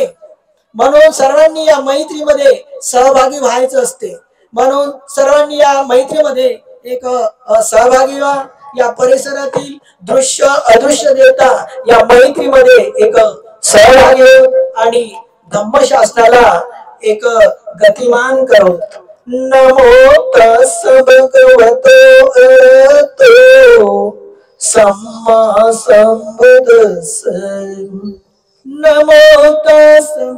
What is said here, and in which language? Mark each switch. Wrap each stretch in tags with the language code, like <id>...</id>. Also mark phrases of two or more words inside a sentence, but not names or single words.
<mr>म्हणून सर्वांनी या मैत्रीमध्ये सहभागी व्हायचं असते. म्हणून सर्वांनी या मैत्रीमध्ये एक सहभागी व्हा. या परिसरातील दृश्य अदृश्य देवता या मैत्रीमध्ये एक सहभागी आणि धम्मशास्त्राला एक गतिमान करो.</mr> <pi>नमो तस् भगवतो अरहतो सम्मा संबुद्दस्स. नमो तस्</pi>